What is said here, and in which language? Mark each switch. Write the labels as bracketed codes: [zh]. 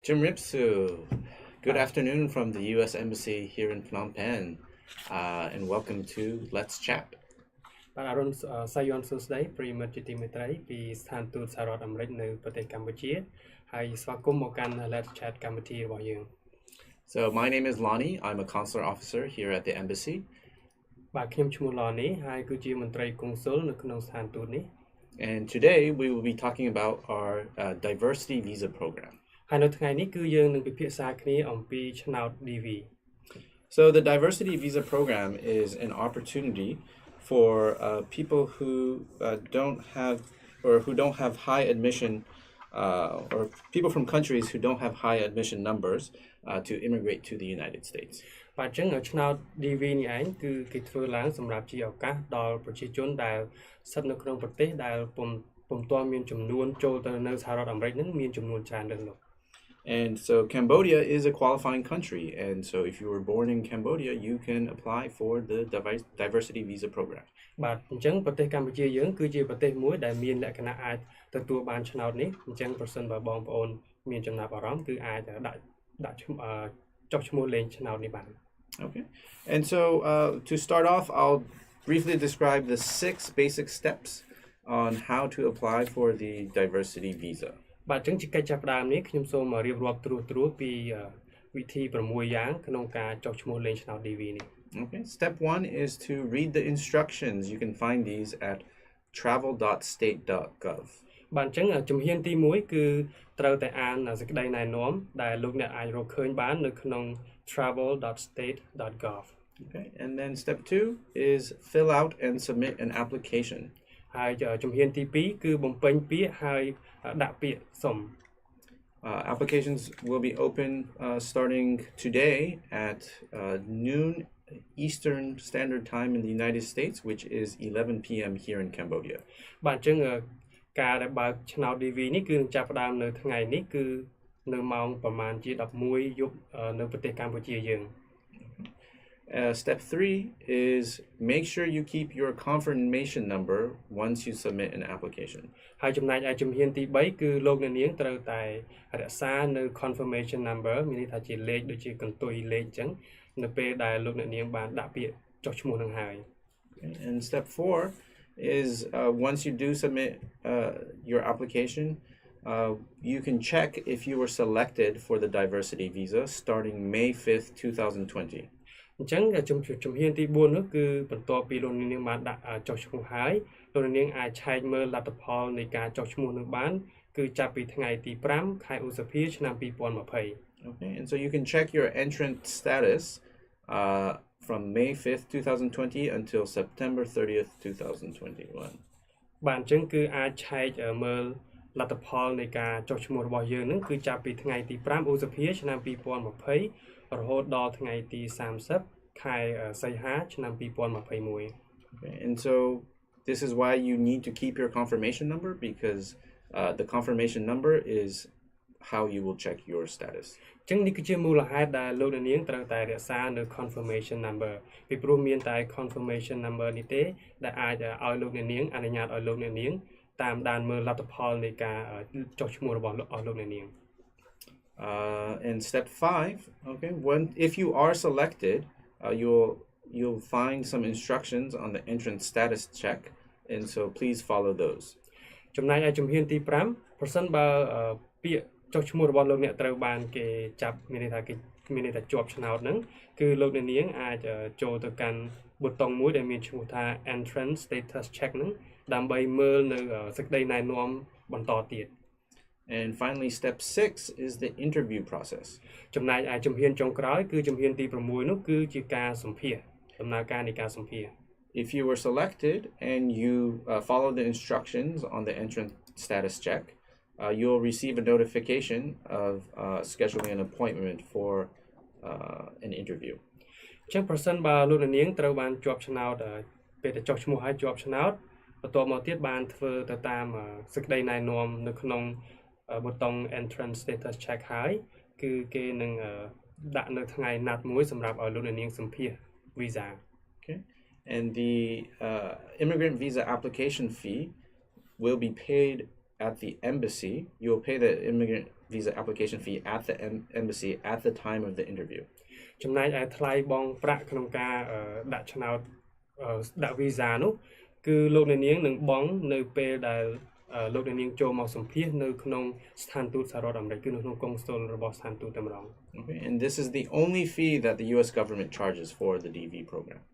[en] Jim Ripsu, good afternoon from the U.S. Embassy here in Phnom Penh, and welcome to Let's Chat. [km] បាទអរុនសាយ័ន្តសួស្តីប្រិយមិត្តជាទីមេត្រីពីស្ថានទូតសហរដ្ឋអាមេរិកនៅប្រទេសកម្ពុជាហើយស្វាគមន៍មកកាន់ Let's Chat កម្មវិធីរបស់យើង [en] So my name is Lonnie. I'm a consular officer here at the embassy. [km] បាទខ្ញុំឈ្មោះ Lonnie ហើយគឺជាមន្ត្រីកុងស៊ុលនៅក្នុងស្ថានទូតនេះ [en] And today we will be talking about our diversity visa program. [km] ហើយនៅថ្ងៃនេះគឺយើងនឹងពិភាក្សាគ្នាអំពីឆ្នោត DV. [en] So the diversity visa program is an opportunity for people who don't have high admission or people from countries who don't have high admission numbers to immigrate to the United States. [km] បាទអញ្ចឹងឆ្នោត DV នេះឯងគឺគេធ្វើឡើងសម្រាប់ជាឱកាសដល់ប្រជាជនដែលស្ថិតនៅក្នុងប្រទេសដែលពុំទាន់មានចំនួនចូលទៅនៅសហរដ្ឋអាមេរិកនឹងមានចំនួនច្រើនលើសលប់ [en] And so Cambodia is a qualifying country, and so if you were born in Cambodia, you can apply for the diversity visa program. [km] បាទអញ្ចឹងប្រទេសកម្ពុជាយើងគឺជាប្រទេសមួយដែលមានលក្ខណៈអាចទទួលបានឆ្នោតនេះអញ្ចឹងប្រសិនបើបងប្អូនមានចំណាប់អារម្មណ៍គឺអាចដាក់ចុះឈ្មោះលេងឆ្នោតនេះបាន [en] Okay. And so to start off, I'll briefly describe the 6 basic steps on how to apply for the diversity visa. [km] បាទអញ្ចឹងជាកិច្ចចាប់ផ្ដើមនេះខ្ញុំសូមរៀបរាប់ត្រួសពីវិធី6យ៉ាងក្នុងការចុះឈ្មោះលេងឆ្នោត DV នេះ [en] Okay. Step 1 is to read the instructions. You can find these at travel.state.gov. [km] បាទអញ្ចឹងជំហានទី1គឺត្រូវតែអានសេចក្តីណែនាំដែលលោកអ្នកអាចរកឃើញបាននៅក្នុង travel.state.gov. [en] Okay. And then step 2 is fill out and submit an application. [km] ហើយជំហានទី2គឺបំពេញពាក្យហើយដាក់ពាក្យសុំ [en] Applications will be open starting today at noon Eastern Standard Time in the United States, which is 11 p.m. here in Cambodia. [km] បាទអញ្ចឹងការដែលបើកឆ្នោត DV នេះគឺនឹងចាប់ផ្ដើមនៅថ្ងៃនេះគឺនៅម៉ោងប្រហែលជា11យប់នៅប្រទេសកម្ពុជាយើង [en] Step 3 is make sure you keep your confirmation number once you submit an application. [km] ហើយចំណែកឯជំហានទី3គឺលោកអ្នកនាងត្រូវតែរក្សានៅ confirmation number មានន័យថាជាលេខដូចជាកន្ទុយលេខអញ្ចឹងនៅពេលដែលលោកអ្នកនាងបានដាក់ពាក្យចុះឈ្មោះនឹងហើយ [en] And step 4 is once you do submit your application, you can check if you were selected for the diversity visa starting May 5th, 2020. [km] អញ្ចឹងជំហានទី4នោះគឺបន្ទាប់ពីលោកនាងបានដាក់ចុះឈ្មោះហើយលោកនាងអាចឆែកមើលលទ្ធផលនៃការចុះឈ្មោះនោះបានគឺចាប់ពីថ្ងៃទី5ខែឧសភាឆ្នាំ2020 [en] Okay, and so you can check your entrant status from May 5th, 2020 until September 30th, 2021. [km] បាទអញ្ចឹងគឺអាចឆែកមើលលទ្ធផលនៃការចុះឈ្មោះរបស់យើងនឹងគឺចាប់ពីថ្ងៃទី5ឧសភាឆ្នាំ2020រហូតដល់ថ្ងៃទី30ខែសីហាឆ្នាំ2021 [en] Okay, and so this is why you need to keep your confirmation number because the confirmation number is how you will check your status. [km] អញ្ចឹងនេះគឺជាមូលហេតុដែលលោកនាងត្រូវតែរក្សានៅ confirmation number ពីព្រោះមានតែ confirmation number នេះទេដែលអាចឲ្យលោកនាងអនុញ្ញាតឲ្យលោកនាងតាមដានមើលលទ្ធផលនៃការចុះឈ្មោះរបស់លោកនាង [en] And step 5, okay, if you are selected, you'll find some instructions on the entrance status check, and so please follow those. [km] ចំណែកឯជំហានទី5ប្រសិនបើពាក្យចុះឈ្មោះរបស់លោកអ្នកត្រូវបានគេចាប់មានន័យថាគេមានន័យថាជាប់ឆ្នោតហ្នឹងគឺលោកនាងអាចចូលទៅកាន់ប៊ូតុងមួយដែលមានឈ្មោះថា entrance status check ហ្នឹងដើម្បីមើលនៅសេចក្តីណែនាំបន្តទៀត [en] And finally, step 6 is the interview process. [km] ចំណែកឯជំហានចុងក្រោយគឺជំហានទី6នោះគឺជាការសម្ភាសន៍ដំណើរការនៃការសម្ភាសន៍ [en] If you were selected and you follow the instructions on the entrance status check, you'll receive a notification of scheduling an appointment for an interview. [km] អញ្ចឹងប្រសិនបើលោកនាងត្រូវបានជាប់ឆ្នោតពេលទៅចុះឈ្មោះហើយជាប់ឆ្នោតបន្ទាប់មកទៀតបានធ្វើទៅតាមសេចក្តីណែនាំនៅក្នុងប៊ូតុង entrance status check ហើយគឺគេនឹងដាក់នៅថ្ងៃណាត់មួយសម្រាប់ឲ្យលោកនាងសម្ភាសន៍ visa. [en] Okay. And the immigrant visa application fee will be paid at the embassy. You'll pay the visa application fee at the embassy at the time of the interview. [km] ចំណែកឯថ្លៃបង់ប្រាក់ក្នុងការដាក់ឆ្នោតដាក់ visa នោះគឺលោកអ្នកនាងនឹងបង់នៅពេលដែលលោកអ្នកនាងចូលមកសម្ភាសនៅក្នុងស្ថានទូតសហរដ្ឋអាមេរិកគឺនៅក្នុងកុងស៊ុលរបស់ស្ថានទូតតែម្ដង [en] Okay, and this is the only fee that the US government charges for the DV program.